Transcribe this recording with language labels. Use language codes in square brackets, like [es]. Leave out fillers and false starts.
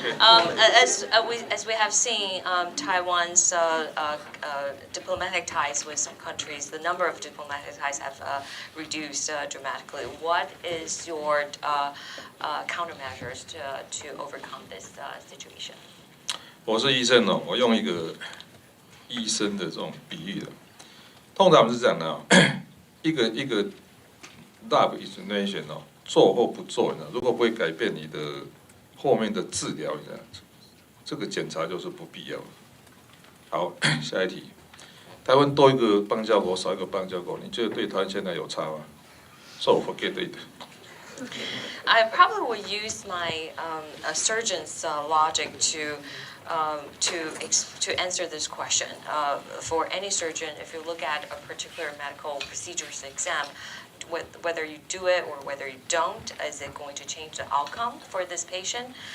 [en] As we have seen, Taiwan's diplomatic ties with some countries, the number of diplomatic ties have reduced dramatically. What is your countermeasures to overcome this situation? [zh] 我是医生哦，我用一个医生的这种比喻的，通常是这样的哦，一个 lab explanation 哦，做或不做呢，如果不会改变你的后面的治疗，你这个检查就是不必要的。好，下一题，台湾多一个邦交国，少一个邦交国，你觉得对台湾现在有差吗？ [en] So forget it. I probably would use my a surgeon's logic to answer this question. For any surgeon, if you look at a particular medical procedures exam, whether you do it or whether you don't, is it going to change the outcome for this patient?